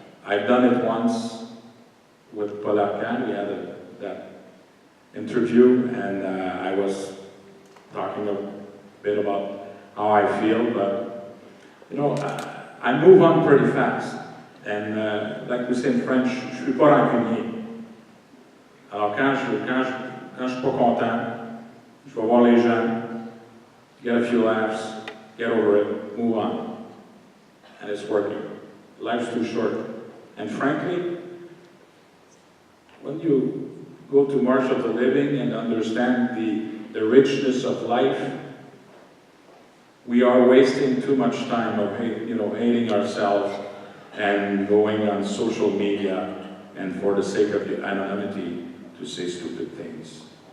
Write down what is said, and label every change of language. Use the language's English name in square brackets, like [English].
[English] I've done it once with Paul Arcand. We had that interview, and I was talking a bit about how I feel, but, you know, I move on pretty fast. And like we say in French, [French] je suis pas rancunier. Alors quand je suis pas content, je vais voir les gens, [English] get a few laughs, get over it, move on. And it's working. Life's too short. And frankly, when you go to March of the Living and understand the richness of life, we are wasting too much time of hating ourselves and going on social media and for the sake of the anonymity to say stupid things.